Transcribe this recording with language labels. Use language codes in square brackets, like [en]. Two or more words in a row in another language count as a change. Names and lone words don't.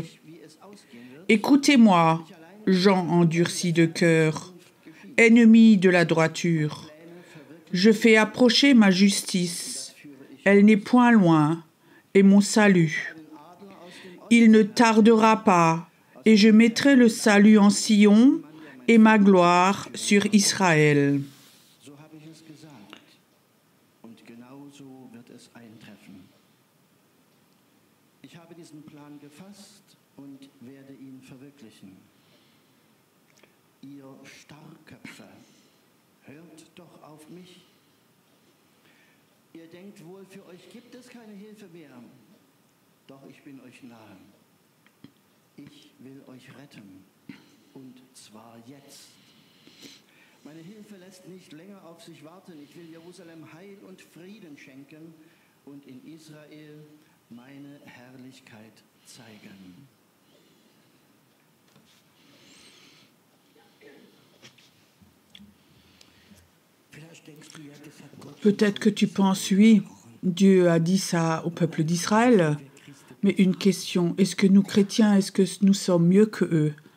[fr] Écoutez-moi, gens endurcis de cœur, ennemis de la droiture. Je fais approcher ma justice. Elle n'est point loin, et mon salut. Il ne tardera pas, et je mettrai le salut en Sion et ma gloire sur Israël. [de] So habe ich es gesagt, und genauso wird es eintreffen. Ich habe diesen Plan gefasst und werde ihn verwirklichen. Ihr Starrköpfe, hört doch auf mich. Ihr denkt wohl, für euch gibt es keine Hilfe mehr. Doch ich bin euch nahe. Ich will euch retten. Und zwar jetzt. Meine Hilfe lässt nicht länger auf sich warten. Ich will Jerusalem Heil und Frieden schenken und in Israel meine Herrlichkeit zeigen. [fr] Peut-être que tu penses, oui, Dieu a dit ça au peuple d'Israël, mais une question, est-ce que nous chrétiens, est-ce que nous sommes mieux que eux?